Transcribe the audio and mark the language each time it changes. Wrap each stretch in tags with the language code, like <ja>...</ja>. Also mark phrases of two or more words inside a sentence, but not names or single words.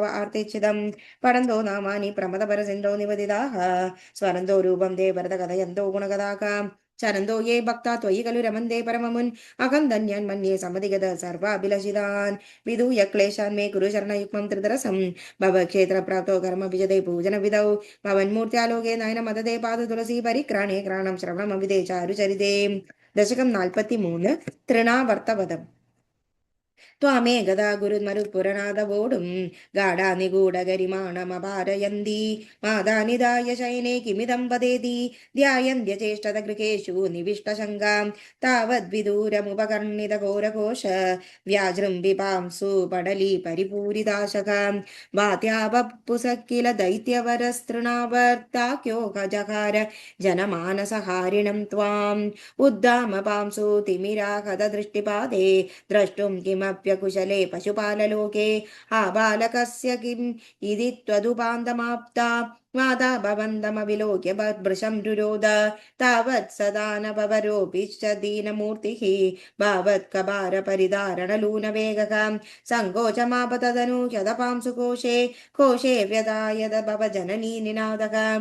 <sa>ఆర్తిచ్చిదం పడందో నామాని ప్రమదపర సింధో నివదిదాహ స్వరందో రూపం దే భరత కథయంతో గుణగదాక చరందో ఏ భక్త త్వయి కలు రమందే పరమమున్ అహం ధన్యాన్ మన్యే సమధిగత సర్వాభిలషితాన్ విదూయ క్లేశాన్ మే కురు శరణయుక్మం త్రిదరసం భవ క్షేత్ర ప్రాప్తో కర్మ విజదే పూజన విదౌ భవన్మూర్త్యాలోకే నయన మదదే పాద తులసీ పరిక్రాణే క్రాణం శ్రవణం అవిదే చారు చరితే దశకం 43 തൃണാവർത്തവദം ത്വാമേ ഗദാ ഗുരുമരുപുരനാഥവോടും ഗാഢാനിഗൂഢഗരിമാണമപാരയന്തി മാതാനിദായ ശയനേ കിമിദം വദേതി ധ്യായന്ത്യചേഷ്ടതഗൃഹേഷു നിവിഷ്ടശങ്കാം താവദ്വിദൂരമുപകർണിതഘോരഘോഷ വ്യാജൃംബിപാംസു പടലി പരിപൂരിതാശകാം വാത്യാവപ്പുസക്കില ദൈത്യവരസ്തൃണാവർത്താക്യോ ഗജഹാര ജനമാനസഹാരിണം ത്വാം ഉദ്ദാമപാംസു തിമിരാഹതദൃഷ്ടിപാദേ द्रष्टुं किमप्यकुशले पशुपाललोके आबालकस्य किम् इति त्वदुपान्तमाप्ता माता भवन्तमविलोक्य भृशं रुरोद तावत् सदा न भवरोऽपि च दीनमूर्तिः भावत्कभारपरिधारणलूनवेगः सङ्कोचमापतदनु यदपांसु कोशे कोशे व्यदायद भवजननी निनादः</sa>